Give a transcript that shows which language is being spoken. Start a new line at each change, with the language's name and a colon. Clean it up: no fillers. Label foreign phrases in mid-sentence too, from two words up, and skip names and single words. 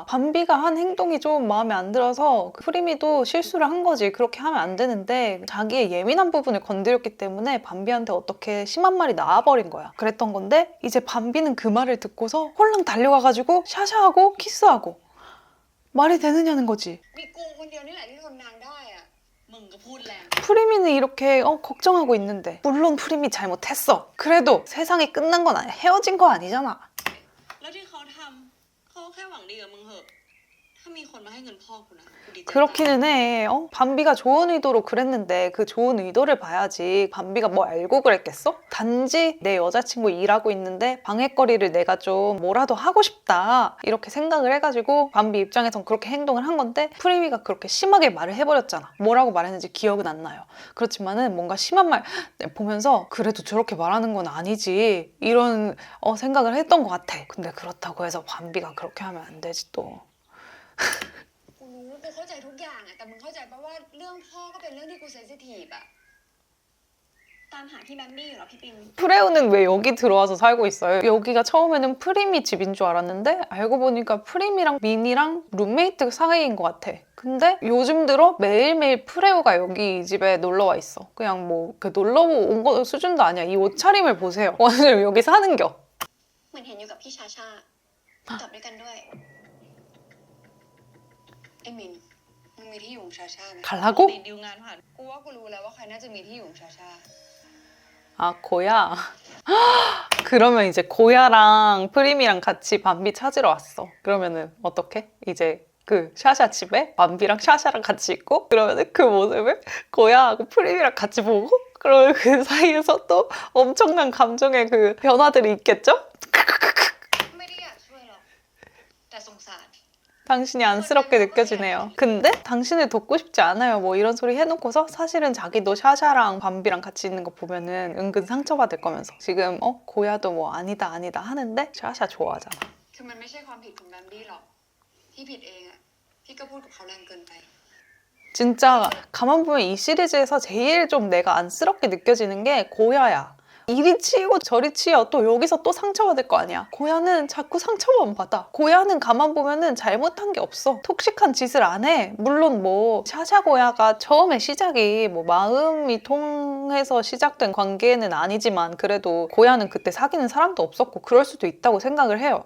Korean: 밤비가 한 행동이 좀 마음에 안 들어서 프리미도 실수를 한 거지. 그렇게 하면 안 되는데 자기의 예민한 부분을 건드렸기 때문에 밤비한테 어떻게 심한 말이 나와버린 거야. 그랬던 건데 이제 밤비는 그 말을 듣고서 홀랑 달려가가지고 샤샤하고 키스하고. 말이 되느냐는 거지.
Thai: มีกูคนเดียวนี่แหละที่ทนนางได้อะมึงก็พูดแรง
Korean: 프리미는 이렇게 걱정하고 있는데 물론 프리미 잘못했어. 그래도 세상이 끝난 건 아니야. 헤어진 거 아니잖아.
Thai: แล้วที่เขาทำเขาแค่หวังดีกับมึงเหอะถ้ามีคนมาให้เงินพ่อกูนะกูดีใจ
Korean: 그렇기는 해. 밤비가 좋은 의도로 그랬는데 그 좋은 의도를 봐야지. 밤비가 뭐 알고 그랬겠어? 단지 내 여자친구 일하고 있는데 방해거리를 내가 좀 뭐라도 하고 싶다. 이렇게 생각을 해가지고 밤비 입장에선 그렇게 행동을 한 건데 프리미가 그렇게 심하게 말을 해버렸잖아. 뭐라고 말했는지 기억은 안 나요. 그렇지만은 뭔가 심한 말 보면서 그래도 저렇게 말하는 건 아니지. 이런 생각을 했던 것 같아. 근데 그렇다고 해서 밤비가 그렇게 하면 안 되지 또.
Thai: กูรู้กูเข้าใจทุกอย่างอะแต่มึงเข้าใจปะว่าเรื่องพ่อก็เป็นเรื่องที่กูเซนซิทีฟอะตามหาพี่แบมบี้อยู่เหรอพี่ปิง
Korean: 프레우는 왜 여기 들어와서 살고 있어요? 여기가 처음에는 프리미 집인 줄 알았는데 알고 보니까 프리미랑 미니랑 룸메이트 사이인 것 같아. 근데 요즘 들어 매일매일 프레우가 여기 이 집에 놀러와 있어. 그냥 뭐 놀러 온 거 수준도 아니야. 이 옷차림을 보세요. 오늘 여기 사는겨.
Thai: เหมือนเห็นอยู่กับพี่ชาชาตอบด้วยกันด้วยไอ้มินมึงมีที่อยู่ของชาชาไหม
Korean: 갈라고?
Thai: ติดดีลงานผ่านกูว่ากูรู้แล้วว่าใครน่าจะมีที่อยู่ของชาชา
Korean: 고야. 그러면 이제 고야랑 프리미랑 같이 밤비 찾으러 왔어. 그러면은 어떡해? 이제 그 샤샤 집에 밤비랑 샤샤랑 같이 있고 그러면은 그 모습을 고야하고 프리미랑 같이 보고 그리고 그 사이에서 또 엄청난 감정의 그 변화들이 있겠죠?
Thai: ไม่ได้อยากช่วยหรอกแต่สงสาร
Korean: 당신이 안쓰럽게 느껴지네요. 근데 당신을 돕고 싶지 않아요. 뭐 이런 소리 해놓고서 사실은 자기도 샤샤랑 밤비랑 같이 있는 거 보면은 은근 상처받을 거면서 지금 고야도 뭐 아니다 아니다 하는데 샤샤 좋아하잖아.
Thai: คือมันไม่ใช่ความผิดของแบมบี้หรอกที่ผิดเองอะที่ก็พูดกับเขาแรงเกินไป
Korean: 진짜 가만 보면 이 시리즈에서 제일 좀 내가 안쓰럽게 느껴지는 게 고야야. 이리 치이고 저리 치여. 또 여기서 또 상처받을 거 아니야. 고야는 자꾸 상처만 받아. 고야는 가만 보면은 잘못한 게 없어. 톡식한 짓을 안 해. 물론 뭐 샤샤 고야가 처음에 시작이 뭐 마음이 통해서 시작된 관계는 아니지만 그래도 고야는 그때 사귀는 사람도 없었고 그럴 수도 있다고 생각을 해요.